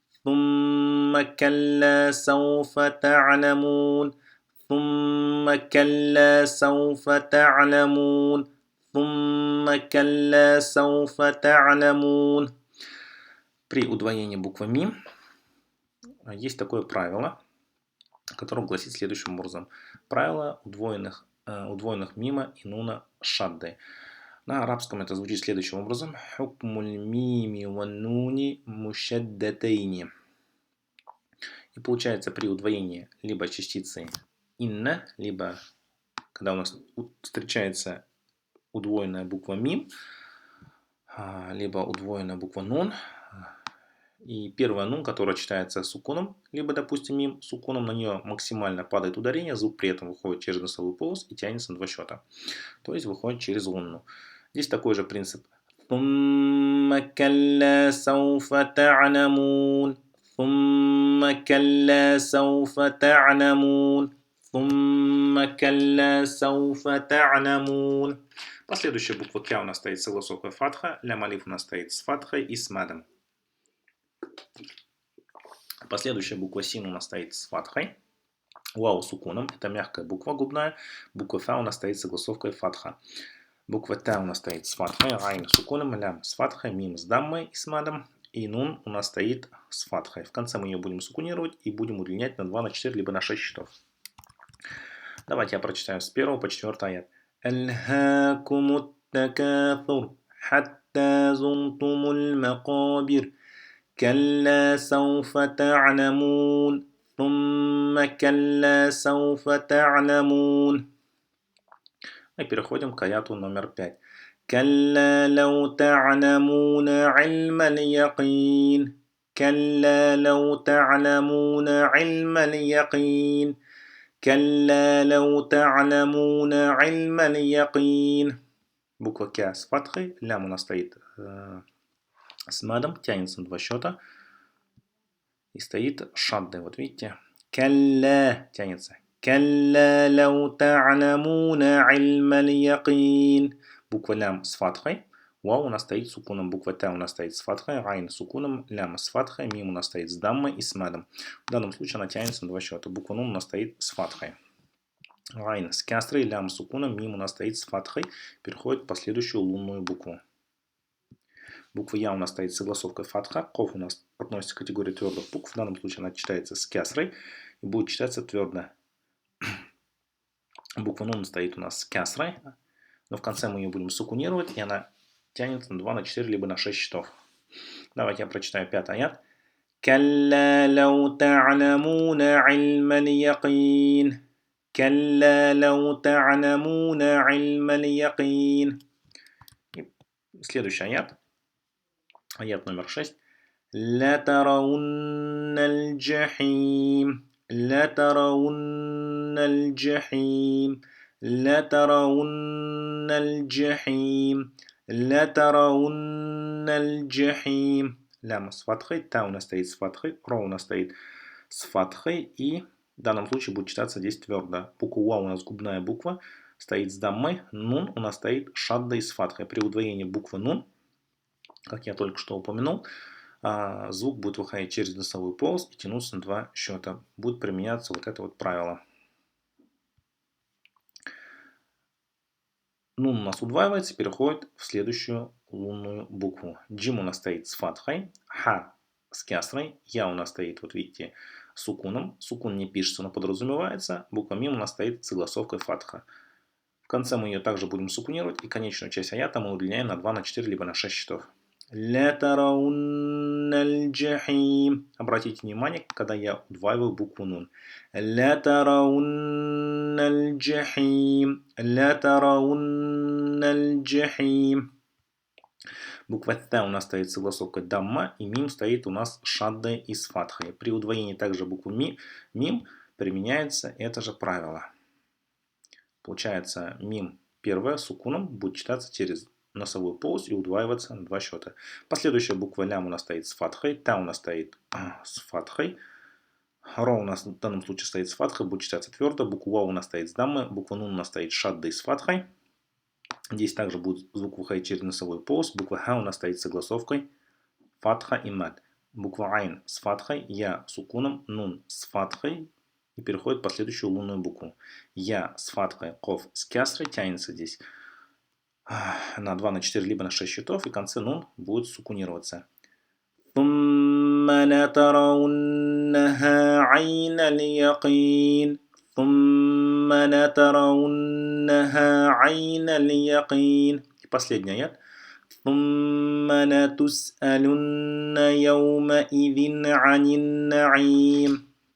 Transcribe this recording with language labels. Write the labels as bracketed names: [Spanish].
[Arabic] ثم كلا سوف تعلمون ثم كلا سوف تعلمون ثم كلا سوف تعلمون. [Russian] При удвоении буквы Мим есть такое правило, которое гласит следующим образом. Правило удвоенных мима и нуна шадды. На арабском это звучит следующим образом. [Arabic] Хукмуль мими ван нуни мушаддатайни. [Russian] И получается при удвоении либо частицы инна, либо когда у нас встречается удвоенная буква мим, либо удвоенная буква нун, И первая нун, которая читается сукуном, либо, допустим, мим сукуном, на нее максимально падает ударение, звук при этом выходит через носовой полость и тянется на два счета. То есть выходит через лунну. Здесь такой же принцип. [Arabic] ثم كلا سوف تعلمون ثم كلا سوف تعلمون ثم كلا سوف تعلمون. [Russian] Последующая буква Кя у нас стоит с согласовкой фатха, лям алиф у нас стоит с фатхой и с мадом. Последующая буква Син у нас стоит с фатхой, вау сукуном, это мягкая буква губная, буква Фа у нас стоит с согласовкой фатха. Буква Та у нас стоит с фатхой, айн с сукуном, лям с фатхой, мим с даммой и с мадом. И нун у нас стоит с фатхой. В конце мы ее будем сукунировать и будем удлинять на 2, на 4, либо на 6 счетов. Давайте я прочитаю с 1 по 4 аят. [Arabic] Алхакумут такафур, хатта зунтумул макабир, калла сауфа та'ламун, ثم كلا سوف تعلمون. [Russian] Мы переходим к аяту номер 5. [Arabic] كلا لو تعلمون علم اليقين كلا لو تعلمون علم اليقين كلا لو تعلمون علم اليقين. [Russian] Буква К с фатхой, лям у нас стоит с мадом, тянется на два счета и стоит шаддой. Вот видите, كلا тянется. [Arabic] كلا لو تعلمون علم اليقين. [Russian] Буква лям с фатхой, вау у нас стоит с сукуном, буква Т у нас стоит с фатхой, айн с сукуном, лям с фатхой, мим у нас стоит с даммой и с мадом. В данном случае она тянется на два счета. Буква нун у нас стоит с фатхой. Айн с кястрой, лям с сукуном, мим у нас стоит с фатхой, переходит в последующую лунную букву. Буква Я у нас стоит с согласовкой фатха, Коф у нас относится к категории твердых букв, в данном случае она читается с кясрой и будет читаться твердо. Буква Нун стоит у нас с кясрой, но в конце мы ее будем сукунировать, и она тянется на 2, на 4, либо на 6 счетов. Давайте я прочитаю 5 аят. [Arabic] كلا لو تعلمون علم اليقين كلا لو تعلمون علم اليقين. [Russian] Следующий аят. Аят номер 6. [Arabic] لترون الجحيم لترون الجحيم لترون الجحيم لترون الجحيم. [Russian] Лям с фатхой, Та у нас стоит с фатхой, Ро у нас стоит с фатхой, и в данном случае будет читаться здесь твердо. Буква Уа у нас губная буква, стоит с даммой, Нун у нас стоит шаддой с фатхой. При удвоении буквы Нун, как я только что упомянул, звук будет выходить через носовую полость и тянуться на два счета. Будет применяться вот это вот правило. Нун у нас удваивается, переходит в следующую лунную букву. Джим у нас стоит с фатхой, Ха с кясрой, Я у нас стоит, вот видите, с сукуном. Сукун не пишется, но подразумевается. Буква Мим у нас стоит с согласовкой фатха. В конце мы ее также будем сукунировать, и конечную часть аята мы удлиняем на 2, на 4, либо на 6 счетов. [Arabic] لترون الجحيم. [Russian] Обратите внимание, когда я удваиваю букву Нун. [Arabic] لترون الجحيم لترون الجحيم. [Russian] Буква Т у нас стоит согласовкой дамма, и мим стоит у нас шаддой и с фатхой. При удвоении также буквы мим применяется это же правило. Получается, мим первая сукуном будет читаться через носовую полость и удваиваться на два счета. Последующая буква лям у нас стоит с фатхой, Та у нас стоит с фатхой, Ро у нас в данном случае стоит с фатхой, будет читаться твердо, буква Ва у нас стоит с даммой, буква Нун у нас стоит шаддой с фатхой. Здесь также будет звук выходить через носовую полость, буква Ха у нас стоит с согласовкой фатха и мад. Буква Айн с фатхой, Я с сукуном, Нун с фатхой и переходит в последующую лунную букву. Я с фатхой, Коф с кясрой тянется здесь на 2, на 4, либо на 6 счетов, и в конце нун будет сукунироваться. [Arabic] ثم لترونها عين اليقين ثم لترونها عين اليقين. [Russian] И последний аят. [Arabic] ثم لتسألن يومئذ عن النعيم.